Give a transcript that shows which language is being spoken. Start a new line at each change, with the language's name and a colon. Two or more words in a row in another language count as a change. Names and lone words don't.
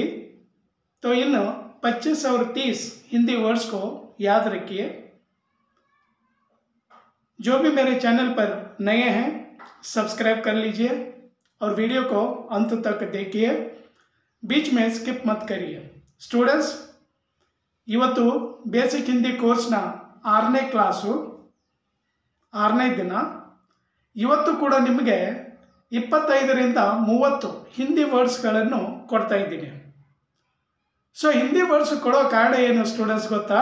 Hindi: तो इन 25 और 30 हिंदी वर्ड्स को याद रखिए। जो भी मेरे चैनल पर नए हैं, सब्सक्राइब कर लीजिए और वीडियो को अंत तक देखिए, बीच में स्किप मत करिए। स्टूडेंट्स,
Kannada: ಇವತ್ತು ಬೇಸಿಕ್ ಹಿಂದಿ ಕೋರ್ಸ್ನ 6ನೇ ಕ್ಲಾಸು 6ನೇ ದಿನ। ಇವತ್ತು ಕೂಡ ನಿಮಗೆ 25ರಿಂದ 30 ಹಿಂದಿ ವರ್ಡ್ಸ್ಗಳನ್ನು ಕೊಡ್ತಾ ಇದ್ದೀನಿ। ಸೊ ಹಿಂದಿ ವರ್ಡ್ಸ್ ಕೊಡೋ ಕಾರಣ ಏನು ಸ್ಟೂಡೆಂಟ್ಸ್ ಗೊತ್ತಾ?